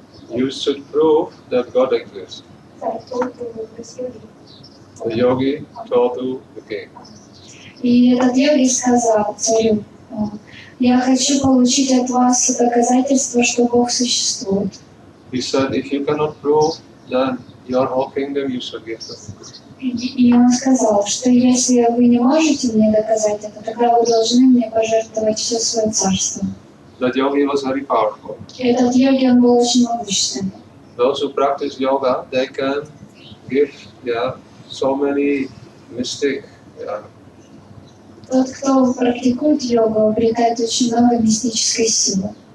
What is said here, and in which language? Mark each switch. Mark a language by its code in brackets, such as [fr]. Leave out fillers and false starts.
[en] You should prove that God exists. The yogi told to the king. [ru] И этот йоги сказал царю: я хочу получить от вас доказательство, что Бог существует. [en] He said, if you cannot prove, then your whole kingdom you should give to me. [ru] И он сказал, что если вы не можете мне доказать это, тогда вы должны мне пожертвовать все свое царство. [en] That yogi was very powerful. [ru] Этот йоги, он был очень могущественный. [en] Those who practice yoga, they can give so many mystic. [ru] Тот, кто практикует йогу, обретает очень много мистической силы.